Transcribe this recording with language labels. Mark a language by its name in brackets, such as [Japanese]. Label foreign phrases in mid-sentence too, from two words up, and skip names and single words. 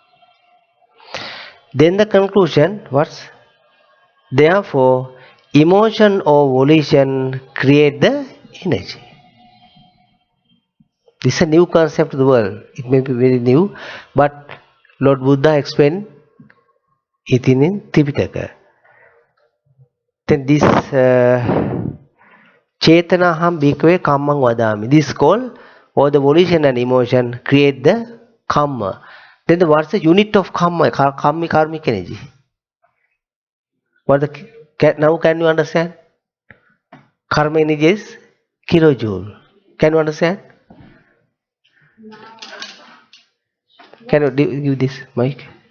[English] Then the conclusion was, therefore emotion or volition create the energy. This is a new concept to the world. It may be very new, but Lord Buddha explained it in Tripitaka. Then this [Pali] Chetanaham bhikkhave kammang vadami. [English] This is called, or the volition and emotion create the karma. Then what's the unit of karma? Karmic energy. Now can you understand? Karma energy is kilojoule. Can you understand? Can you give this mic?